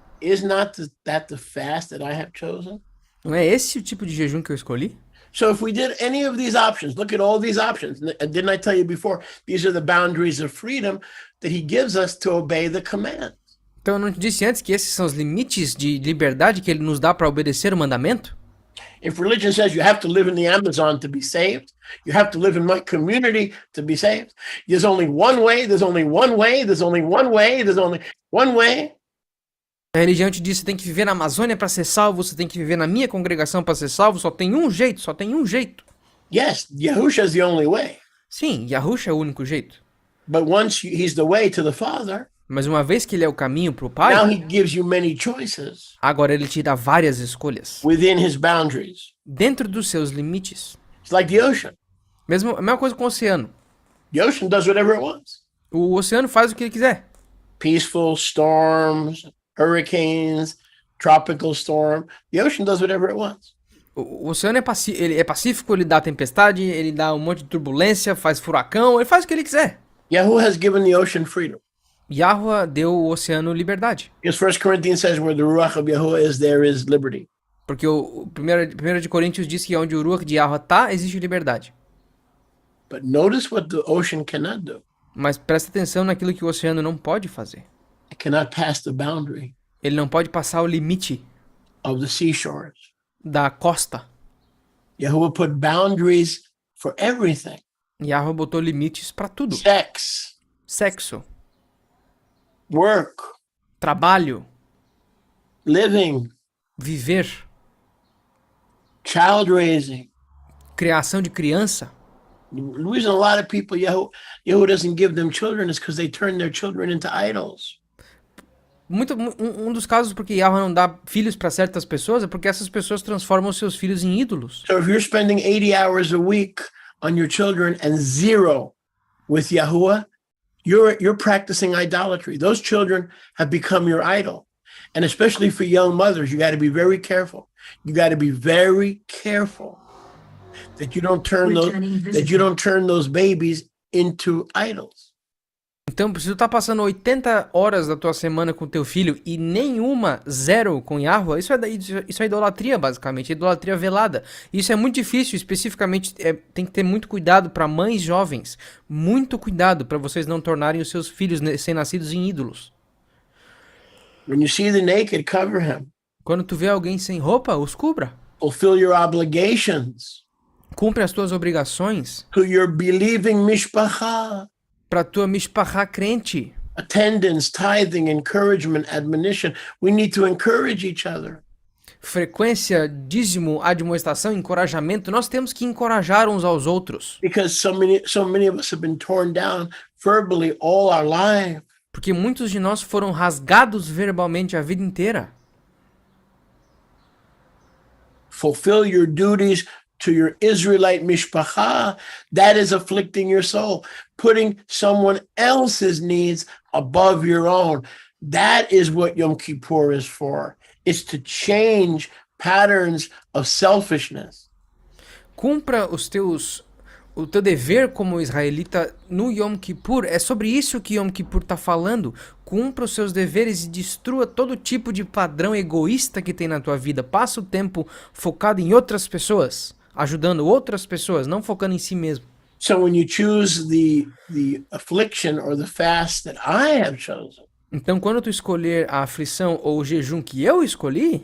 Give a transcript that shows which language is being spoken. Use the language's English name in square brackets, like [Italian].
[English] Is not that the fast that I have chosen? [Portuguese] Não é esse o tipo de jejum que eu escolhi? [English] So if we did any of these options, look at all these options. Didn't I tell you before, these are the boundaries of freedom that he gives us to obey the command. [Portuguese] Então eu não te disse antes que esses são os limites de liberdade que ele nos dá para obedecer o mandamento? [English] If religion says you have to live in the Amazon to be saved, you have to live in my community to be saved, there's only one way, there's only one way, there's only one way, there's only one way. [Portuguese] A religião te diz que você tem que viver na Amazônia para ser salvo, você tem que viver na minha congregação para ser salvo, só tem um jeito, só tem um jeito. [English] Yes, Yahusha is the only way. [Portuguese] Sim, Yahusha é o único jeito. [English] But once he's the way to the Father, [Portuguese] Mas uma vez que ele é o caminho para o [English] now [Portuguese] Pai, [English] he gives you many choices [Portuguese] agora ele te dá várias escolhas [English] within his boundaries. [Portuguese] dentro dos seus limites. [English] It's like the ocean. [Portuguese] A mesma coisa com o oceano. [English] The ocean does whatever it wants. [Portuguese] O oceano faz o que ele quiser. [English] Peaceful storms, hurricanes, tropical storm. The ocean does whatever it wants. [Portuguese] O oceano ele é pacífico, ele dá tempestade, ele dá um monte de turbulência, faz furacão, ele faz o que ele quiser. [English] Yahuwah has given the ocean freedom. [Portuguese] Yahuwah deu o oceano liberdade. [English] Because 1 Corinthians says where the Ruach of Yahuwah is, there is liberty. [Portuguese] Porque o 1 de Coríntios diz que onde o Ruach de Yahuwah tá, existe liberdade. [English] But notice what the ocean cannot do. [Portuguese] Mas presta atenção naquilo que o oceano não pode fazer. [English] It cannot pass the boundary [Portuguese] Ele não pode passar o limite [English] of the seashores. [Portuguese] da costa. [English] Yahuwah put boundaries for everything. [Portuguese] Yahuwah botou limites para tudo. [English] Sex, [Portuguese] Sexo, [English] work, [Portuguese] trabalho, [English] living, [Portuguese] viver, [English] child raising. [Portuguese] criação de criança. [English] The reason a lot of people, Yahuwah doesn't give them children is because they turn their children into idols. [Portuguese] Um dos casos porque Yahuwah não dá filhos para certas pessoas é porque essas pessoas transformam seus filhos em ídolos. [English] So if you're spending 80 hours a week on your children and 0 with Yahuwah, you're practicing idolatry. Those children have become your idol. And especially for young mothers, you got to be very careful. You got to be very careful that you don't turn those babies into idols. [Portuguese] Então, se tu tá passando 80 horas da tua semana com teu filho e nenhuma, zero com Yahuwah, isso é idolatria, basicamente, idolatria velada. Isso é muito difícil, especificamente, tem que ter muito cuidado para mães jovens, muito cuidado para vocês não tornarem os seus filhos recém-nascidos em ídolos. [English] When you see the naked, cover him. [Portuguese] Quando tu vê alguém sem roupa, os cubra. [English] Fulfill your obligations [Portuguese] Cumpre as tuas obrigações [English] to your believing mishpacha. [Portuguese] para tua mishpachá crente. [English] Attendance, tithing, encouragement, admonition. We need to encourage each other. [Portuguese] Frequência, dízimo, admoestação, encorajamento. Nós temos que encorajar uns aos outros. [English] Because so many of us have been torn down verbally all our life. [Portuguese] Porque muitos de nós foram rasgados verbalmente a vida inteira. [English] Fulfill your duties to your Israelite mishpacha. That is afflicting your soul. Putting someone else's needs above your own. That is what Yom Kippur is for. It's to change patterns of selfishness. [Portuguese] Cumpra o teu dever como israelita no Yom Kippur. É sobre isso que Yom Kippur está falando. Cumpra os seus deveres e destrua todo tipo de padrão egoísta que tem na tua vida. Passa o tempo focado em outras pessoas, ajudando outras pessoas, não focando em si mesmo. [English] So when you choose the affliction or the fast that I have chosen, [Portuguese] Então, quando tu escolher a aflição ou o jejum que eu escolhi,